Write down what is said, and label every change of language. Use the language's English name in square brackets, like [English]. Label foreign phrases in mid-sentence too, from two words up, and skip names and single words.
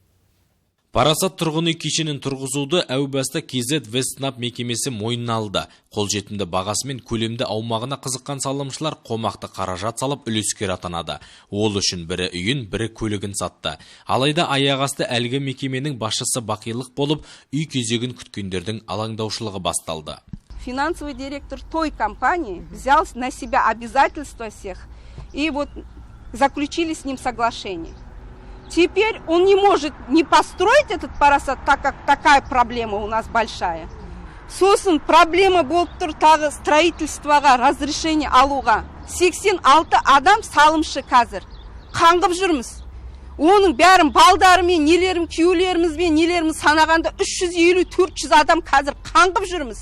[Kazakh] Парасат тұрғын үй кешенін тұрғызуды әу баста KZ Вестнап мекемесі мойнына алды. Қолжетімді бағасы мен көлемді аумағына қызыққан салымшылар қомақты қаражат салып үлескер атанады. Ол үшін бірі үйін, бірі көлігін сатты. Алайда аяғасты әлгі мекеменің басшысы бақилық болып, үй кезегін күткендердің алаңдаушылығы басталды. [Russian] Финансовый директор той компании взял на себя обязательства всех, и вот заключили с ним соглашение. Теперь он не может не построить этот парасат, так как такая проблема у нас большая. [Kazakh] Сосын проблема болып тұр тағы строительствоға разрешение алуға. 86 адам салымшы қазір. Қаңғып жүрміз. Оның бәрін балдарымен, күйеулерімізбен, санағанда 350-400 адам қазір қаңғып жүрміз.